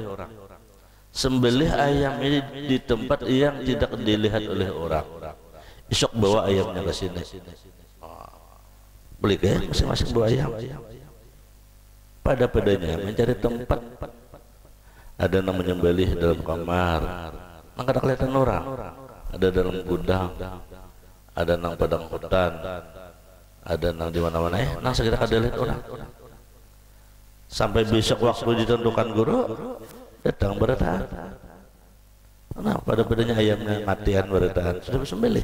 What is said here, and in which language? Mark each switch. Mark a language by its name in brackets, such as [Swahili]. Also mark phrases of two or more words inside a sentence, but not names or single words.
[Indonesian] Sembelih ayam ini di tempat yang tidak dilihat oleh orang. Esok bawa ayamnya ke sini. Beli ya, masing-masing bawa ayam. Pada-padanya mencari tempat. Ada yang menyembelih dalam kamar, [Banjar] nang kada kelihatan orang. Ada dalam gudang, ada nang padang hutan, ada nang di mana-mana nang sekitar kada lihat orang. [Indonesian] Sampai besok waktu ditentukan guru datang berdataan. [Banjar] Nah, pada-padanya ayamnya matian berdataan sudah bersembelih.